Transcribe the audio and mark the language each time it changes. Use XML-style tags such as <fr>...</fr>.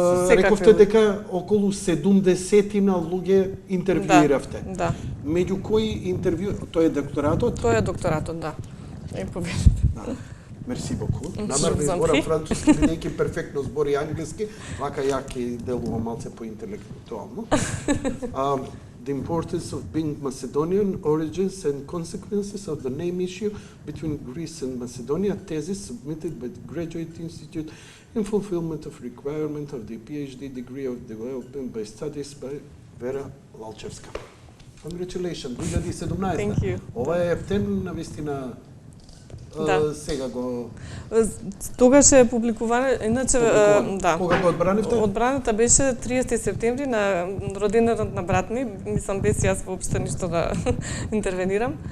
<mk>Рековте дека околу 70 луѓе интервјуиравте. Да. Меѓу кои интервју, тоа е докторатот? Тоа е докторатот, да. И победите.</mk> <fr>Да. Мерси боку.</fr> <mk>Намерно изборам француски, бидејќи перфектно збори англиски, вака ја ќе делувам малце по-интелектуално.</mk> <en>The importance of being Macedonian, origins and consequences of the name issue between Greece and Macedonia, thesis submitted by the Graduate Institute in fulfillment of requirement of the PhD degree of development by studies by Vera Lalčevska. Congratulations, 2017. Thank you.</en> <mk>Ова е ептен, навистина, сега го... Тогаш е публикуване, иначе, да. Кога го одбранивте? Одбраната беше 30 септември на роденденот на брат ми, мислам без јас воопшто ништо да интервенирам.</mk>